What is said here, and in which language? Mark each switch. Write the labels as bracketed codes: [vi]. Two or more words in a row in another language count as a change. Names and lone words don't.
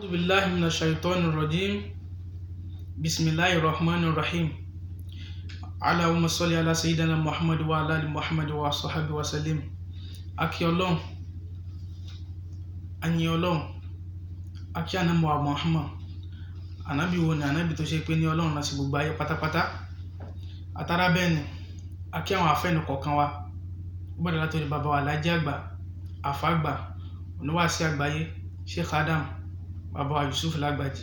[ar] أعوذ بالله من الشيطان الرجيم بسم الله الرحمن الرحيم اللهم صل على سيدنا محمد وعلى آل محمد وصحبه وسلم. [yo] Akí Ọlọ́run, ayin Ọlọ́run, akí Ànábì wa Muhammad. Ànábì wo ni ànábì tó ṣe pé ní Ọlọ́run láti gbogbo ayé pátápátá. Àtàrà bẹ́ẹ̀ ni akí àwọn àfẹ́nu kọ̀ọ̀kan wa, ó gbọ́dọ̀ látòrí bàbá wa Alhaji àgbà, àfà àgbà, oníwàásí àgbáyé, Sheikh Adam, bàbá wa Yusuf Lágbàjì.